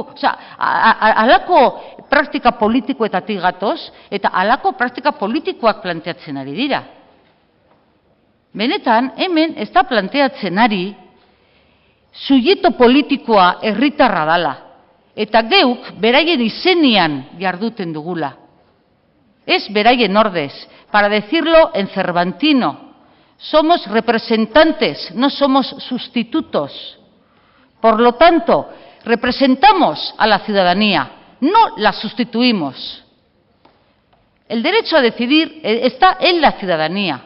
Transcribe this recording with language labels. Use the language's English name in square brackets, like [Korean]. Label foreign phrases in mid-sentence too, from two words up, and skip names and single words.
[Basque] Osea, halako praktika politikoetatik gatoz eta halako praktika politikoak planteatzen ari dira. Benetan, hemen ez da planteatzen ari subjektu politikoa herritarra dala. Eta geuk beraien izenian jarduten dugula. Ez beraien ordez. [Spanish] Para decirlo en cervantino, somos representantes, no somos sustitutos. Por lo tanto, representamos a la ciudadanía, no la sustituimos. El derecho a decidir está en la ciudadanía.